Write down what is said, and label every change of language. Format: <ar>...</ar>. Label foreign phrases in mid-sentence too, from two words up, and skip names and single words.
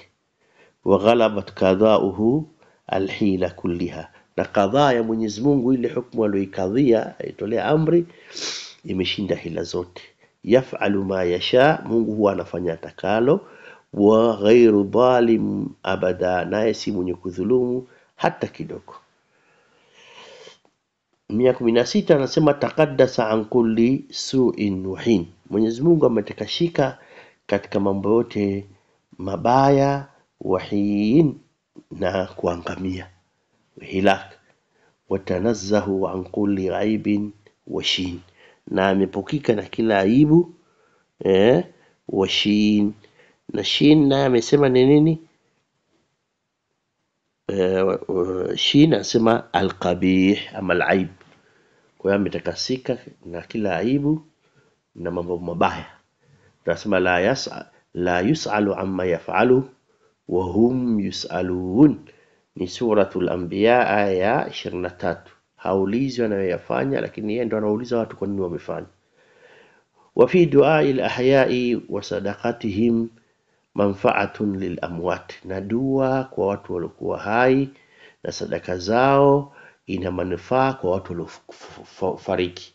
<ar>وغلبت قضاؤه الحيل كلها,</ar> <sw>na qadha ya Mwenyezi Mungu, ile hukumu aliyoikadhia aitolea amri, imeshinda hila zote.</sw> <ar>يفعل ما يشاء,</ar> <sw>Mungu huwa anafanya atakalo.</sw> <ar>وغير ظالم أبدا,</ar> <sw>naye si mwenye kudhulumu hata kidogo.</sw> <ar>116 anasema تقدس عن كل سوء نحين,</ar> <sw>Mwenyezi Mungu ametakashika katika mambo yote mabaya, wahin, na kuangamia, hilak.</sw> <ar>وتنزه عن كل عيب وشين,</ar> <sw>na amepokika na kila aibu, washin, na shin na amesema ni nini? Shin anasema alqabih ama alaib. Kwa hiyo ametakasika na kila aibu na mambo mabaya. Tunasema</sw> <ar>لا يسأل عما يفعل وهم يسألون,</ar> <sw>ni suratul anbiya aya 23. Haulizwi anayoyafanya, lakini yeye ndo anauliza watu kwa nini wamefanya.</sw> <ar>وفي دعاء الأحياء وصدقاتهم منفعة للأموات,</ar> <sw>na dua kwa watu waliokuwa hai na sadaka zao ina manufaa kwa watu waliofariki.</sw>